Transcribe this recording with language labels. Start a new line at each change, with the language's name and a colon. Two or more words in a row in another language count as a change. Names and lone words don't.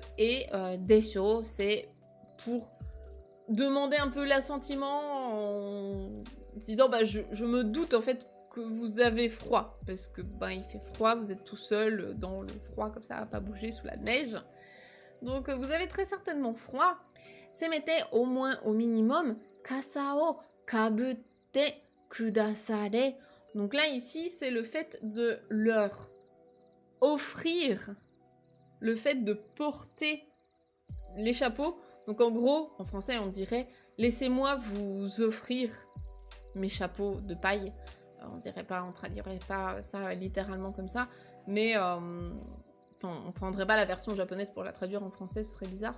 French: Et desho, c'est pour demander un peu l'assentiment en disant je me doute en fait que vous avez froid parce que il fait froid, vous êtes tout seul dans le froid comme ça, à pas bouger sous la neige. Donc vous avez très certainement froid.
Japanese: せめて
French: au moins au minimum
Japanese: 笠をかぶってくだされ.
French: Donc là ici c'est le fait de leur offrir le fait de porter les chapeaux. Donc en gros en français on dirait laissez-moi vous offrir mes chapeaux de paille. On traduirait pas ça littéralement comme ça, mais on prendrait pas la version japonaise pour la traduire en français, ce serait bizarre.